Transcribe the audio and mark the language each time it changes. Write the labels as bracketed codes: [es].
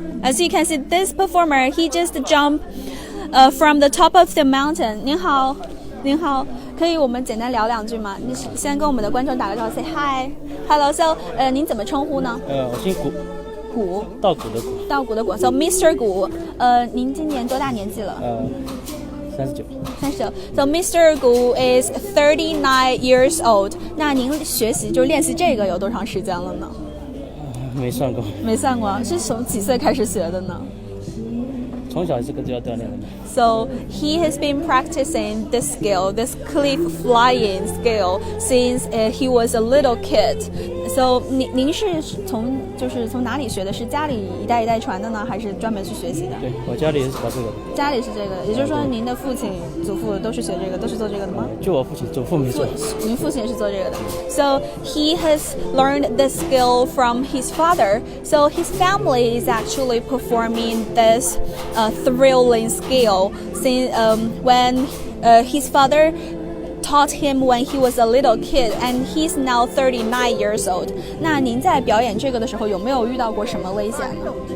[en] As you can see, this performer, he just jumped from the top of the mountain. [zh] 您好，您好。可以我们简单聊两句吗？你先跟我们的观众打个招呼 ， [en] say hi，hello。 [zh] So， 您怎么称呼呢？我姓古，古，稻谷的谷，稻谷的谷。So Mr. 古，您今年多大年纪了？39。 [en] So Mr. Gu is 39 years old。 [zh] 那您学习就练习这个有多长时间了呢？没算过。没算过，是从几岁开始学的呢？从小这个就要锻炼的。 [en] So he has been practicing this skill, this cliff flying skill, since he was a little kid. [zh] So 您是从哪里学的？是家里一代一代传的呢，还是专门去学习的？对，我家里也是搞这个的。家里是这个，也就是说您的父亲、祖父都是学这个，都是做这个的吗？就我父亲，祖父没做。您父亲也是做这个的。 [en] So he has learned this skill from his father. So his family is actually performing this thrilling skill since when his father taught him when he was a little kid, and he's now 39 years old. [zh] 那您在表演这个的时候，有没有遇到过什么危险呢？